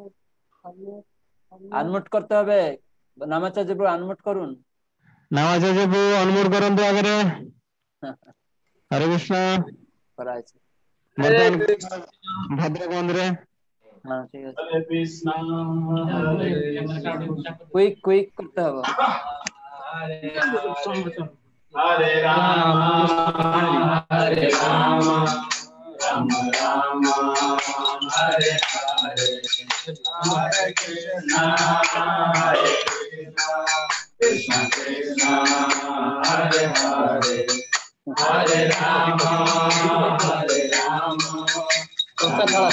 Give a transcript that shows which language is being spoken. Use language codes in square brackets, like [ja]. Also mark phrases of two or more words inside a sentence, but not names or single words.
[bn] আনমিউট করতে হবে, নামাচার্য প্রভু আনমিউট করুন। নামাচার্য প্রভু অনমোট করুন তো আগে। [sa] হরে কৃষ্ণ। [bn] করা আছে ভদ্রক মন্দিরে। হ্যাঁ ঠিক আছে, [en] quick quick [bn] করতে হবে। [sa] हरे राम, हरे राम, राम राम, हरे हरे, हरे कृष्ण, हरे कृष्ण, कृष्ण कृष्ण, हरे हरे, हरे राम, हरे राम, हरे